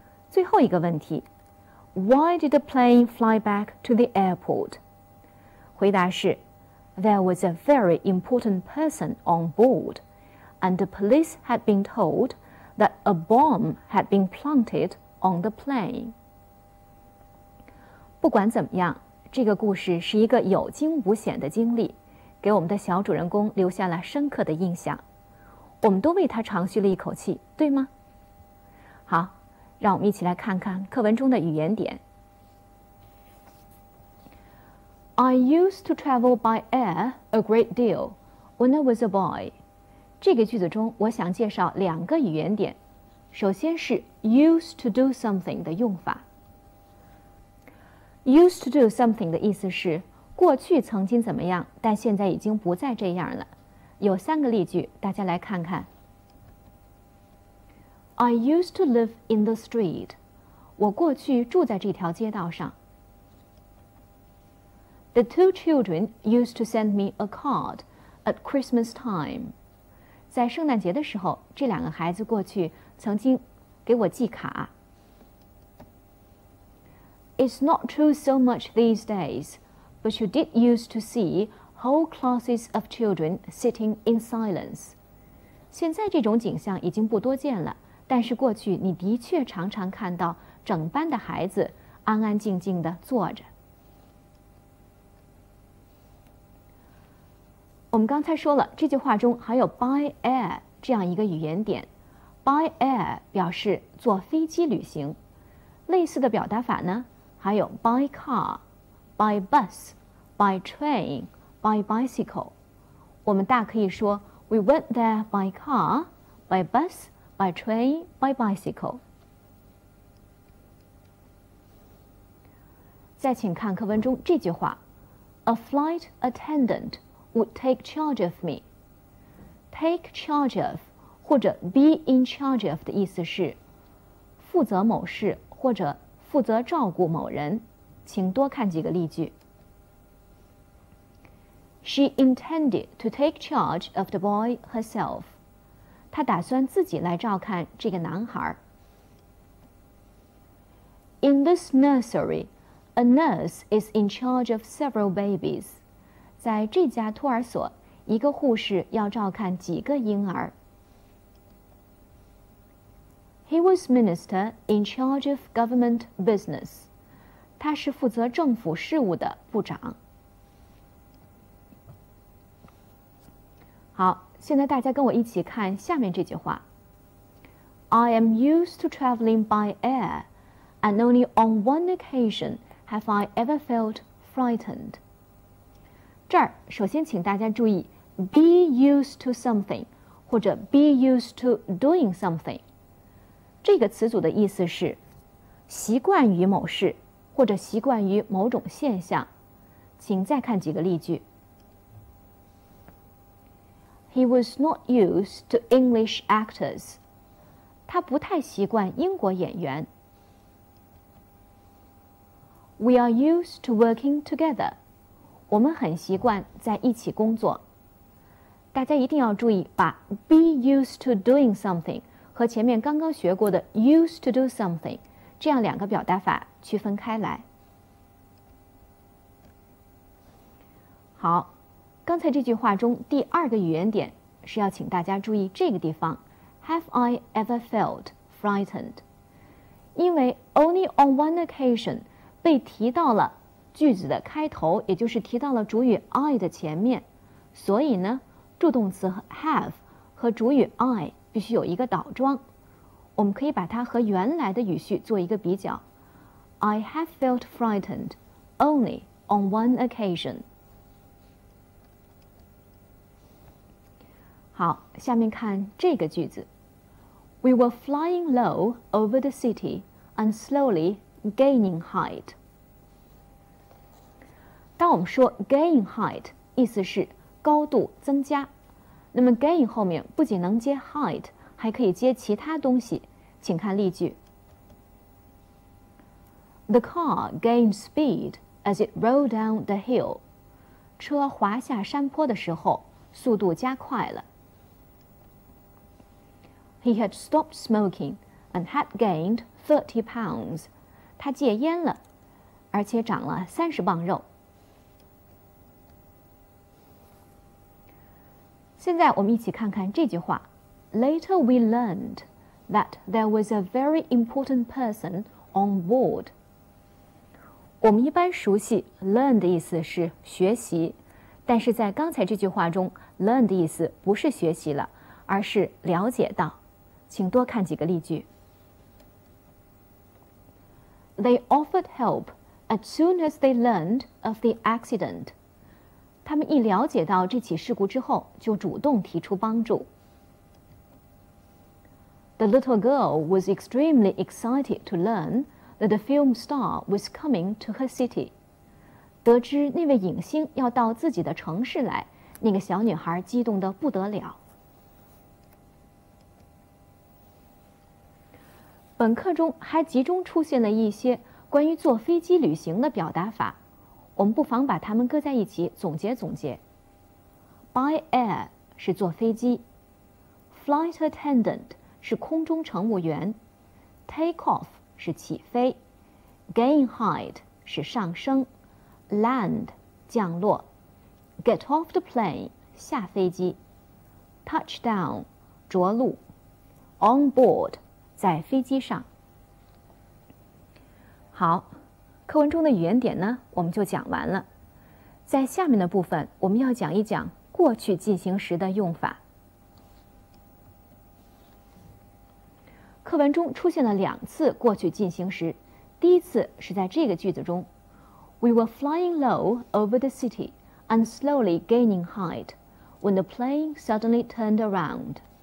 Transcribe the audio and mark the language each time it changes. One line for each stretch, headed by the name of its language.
Chinese: 最后一个问题
English: Why did the plane fly back to the airport?
Chinese: 回答是
English: There was a very important person on board, and the police had been told that a bomb had been planted on the plane.
Chinese: 不管怎么样，这个故事是一个有惊无险的经历，给我们的小主人公留下了深刻的印象。我们都为他长吁了一口气，对吗？好，让我们一起来看看课文中的语言点。
English: I used to travel by air a great deal when I was a boy.
Chinese: 这个句子中，我想介绍2个语言点。首先是
English: used to do something
Chinese: 的用法。
English: Used to do something
Chinese: 的意思是过去曾经怎么样，但现在已经不再这样了。有3个例句，大家来看看。
English: I used to live in the street.
Chinese: 我过去住在这条街道上。
English: The 2 children used to send me a card at Christmas time.
Chinese: 在圣诞节的时候，这2个孩子过去曾经给我寄卡。
English: It's not true so much these days, but you did used to see whole classes of children sitting in silence.
Chinese: 现在这种景象已经不多见了，但是过去你的确常常看到整班的孩子安安静静地坐着。我们刚才说了，这句话中还有 by air 这样一个语言点。 by air 表示坐飞机旅行。类似的表达法呢，还有 by car、by bus、by train、by bicycle。我们大可以说
English: We went there by car, by bus, by train, by bicycle。
Chinese: 再请看课文中这句话
English: ：A flight attendant would take charge of me. Take charge of
Chinese: 或者
English: be in charge of
Chinese: 的意思是负责某事或者负责照顾某人。请多看几个例句。
English: She intended to take charge of the boy herself.
Chinese: 她打算自己来照看这个男孩。
English: In this nursery, a nurse is in charge of several babies.
Chinese: 在这家托儿所，一个护士要照看几个婴儿。
English: He was minister in charge of government business.
Chinese: 他是负责政府事务的部长。好，现在大家跟我一起看下面这句话
English: ：I am used to traveling by air, and only on one occasion have I ever felt frightened.
Chinese: 这儿首先请大家注意
English: be used to something
Chinese: 或者
English: be used to doing something
Chinese: 这个词组的意思是习惯于某事或者习惯于某种现象。请再看几个例句。
English: He was not used to English actors.
Chinese: 他不太习惯英国演员。
English: We are used to working together.
Chinese: 我们很习惯在一起工作。大家一定要注意，把
English: be used to doing something
Chinese: 和前面刚刚学过的
English: used to do something
Chinese: 这样2个表达法区分开来。好，刚才这句话中第2个语言点是要请大家注意这个地方
English: Have I ever felt frightened?
Chinese: 因为
English: only on one occasion
Chinese: 被提到了句子的开头，也就是提到了主语 I 的前面，所以呢，助动词 have 和主语 I 必须有一个倒装。我们可以把它和原来的语序做一个比较。
English: I have felt frightened only on one occasion.
Chinese: 好，下面看这个句子
English: We were flying low over the city and slowly gaining height.
Chinese: 当我们说 gain height 意思是高度增加，那么 gain 后面不仅能接 height 还可以接其他东西，请看例句
English: The car gained speed as it rolled down the hill.
Chinese: 车滑下山坡的时候速度加快了。
English: He had stopped smoking and had gained 30 pounds.
Chinese: 他戒烟了，而且长了30磅肉。现在我们一起看看这句话
English: Later we learned that there was a very important person on board.
Chinese: 我们一般熟悉 learn 的意思是学习，但是在刚才这句话中 learn 的意思不是学习了，而是了解到。请多看几个例句。
English: They offered help as soon as they learned of the accident.
Chinese: 他们一了解到这起事故之后，就主动提出帮助。
English: The little girl was extremely excited to learn that the film star was coming to her city.
Chinese: 得知那位影星要到自己的城市来，那个小女孩激动得不得了。本课中还集中出现了一些关于坐飞机旅行的表达法，我们不妨把它们搁在一起总结总结。 By air 是坐飞机 ，Flight attendant 是空中乘务员 ，Take off 是起飞 ，Gain height 是上升 ，Land 降落 ，Get off the plane 下飞机 ，Touch down 着陆 ，On board 在飞机上。好，课文中的语言点呢，我们就讲完了。在下面的部分，我们要讲一讲过去进行时的用法。课文中出现了2次过去进行时，第一次是在这个句子中
English: ，We were flying low over the city and slowly gaining height when the plane suddenly turned around。